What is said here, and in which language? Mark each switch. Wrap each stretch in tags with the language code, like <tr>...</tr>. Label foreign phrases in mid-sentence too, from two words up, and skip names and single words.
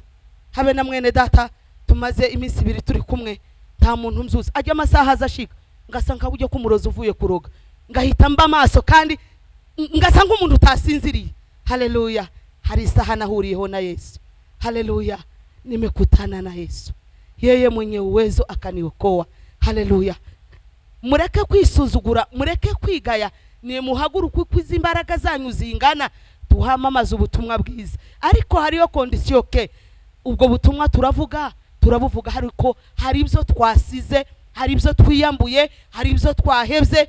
<rw>Habe na mwene data tumaze iminsi 2 turi kumwe, nta muntu mzuza ajya amasaha azashika ngasanga ujye kumuroza uvuye kuroga, ngahita mba maso kandi ngasanga umuntu utasinziriye. Haleluya. Hari isaha nahuriyeho na Yesu. Haleluya.</rw> <sw>Nimekutana na Yesu, yeye mwenye uwezo akaniokoa. Haleluya.</sw> <rw>Mureke kwisuzugura, mureke kwigaya, ni muhaguruka kwiza imbaraga zanyu zingana tuhamamaza ubutumwa bwiza. Ariko hariyo kondisiyo ke, ubwo butumwa turabuvuga hariko hari ibyo twasize, hari ibyo twiyambuye, hari ibyo twahebye.</rw>